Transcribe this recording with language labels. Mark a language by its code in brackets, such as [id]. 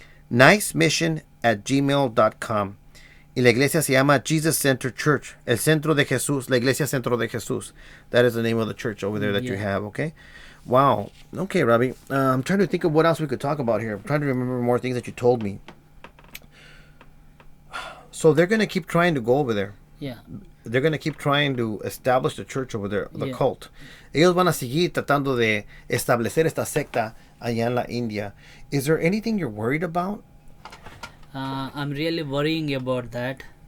[es] nicemission@gmail.com. Y la iglesia se llama Jesus Center Church, el centro de Jesús, la iglesia centro de Jesús. [en] That is the name of the church over there that you have, okay? Wow. Okay, Ravi. I'm trying to think of what else we could talk about here. I'm trying to remember more things that you told me. So they're going to keep trying to go over there. Yeah. They're going to keep trying to establish the church over there, the cult. [es] Ellos van a seguir tratando de establecer esta secta allá en la India. [en] Is there anything you're worried about? I'm really worrying about that.